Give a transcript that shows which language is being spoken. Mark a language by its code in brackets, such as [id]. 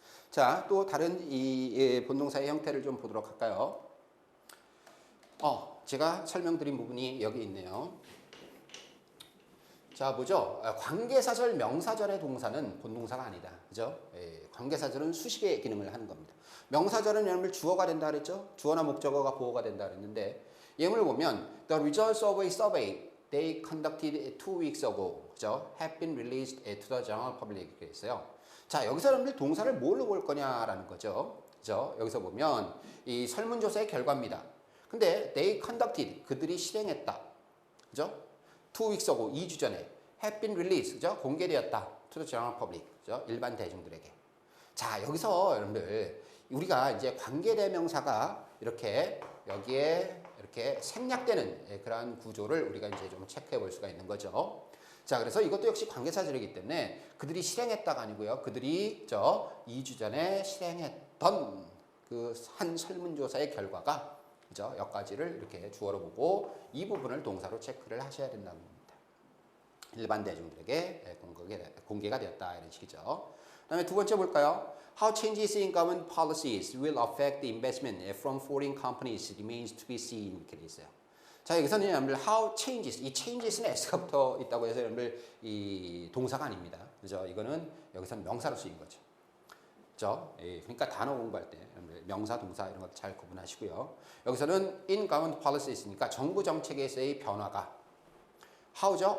[ko] 자, 또 다른 이 본동사의 형태를 좀 보도록 할까요? 제가 설명드린 부분이 여기 있네요. 자, 보죠. 관계사절, 명사절의 동사는 본동사가 아니다. 그죠? 관계사절은 수식의 기능을 하는 겁니다. 명사절은 여러분들 주어가 된다 그랬죠? 주어나 목적어가 보호가 된다 그랬는데 예문을 보면 [en] The results of a survey they conducted 2 weeks ago, 그죠? have been released to the general public [ko] 이렇게 있어요. 자, 여기서 여러분들 동사를 뭘로 볼 거냐라는 거죠. 그죠? 여기서 보면 이 설문조사의 결과입니다. 근데 [en] they conducted [ko] 그들이 실행했다. 그죠? [en] 2 weeks ago [ko] 2주 전에 [en] have been released 그죠? [ko] 공개되었다. [en] to the general public [ko] 그죠? 일반 대중들에게. 자, 여기서 여러분들 우리가 이제 관계대명사가 이렇게 여기에 이렇게 생략되는 그러한 구조를 우리가 이제 좀 체크해 볼 수가 있는 거죠. 자, 그래서 이것도 역시 관계사절이기 때문에 그들이 실행했다가 아니고요. 그들이 2주 전에 실행했던 그 한 설문조사의 결과가 그죠? 여기까지를 이렇게 주어로 보고 이 부분을 동사로 체크를 하셔야 된다는 겁니다. 일반 대중들에게 공개가 되었다 이런 식이죠. 그다음에 두 번째 볼까요? [en] How changes in government policies will affect the investment from foreign companies remains to be seen [ko] 이렇게 돼 있어요. 자, 여기서는 여러분들 [en] how changes [ko] 이 changes는 s가 붙어 있다고 해서 여러분들 이 동사가 아닙니다. 그죠? 이거는 여기서는 명사로 쓰인 거죠. 그죠? 그러니까 단어 공부할 때 여러분들 명사, 동사 이런 것 잘 구분하시고요. 여기서는 [en] in government policy [ko] 있으니까 정부 정책에서의 변화가 how죠?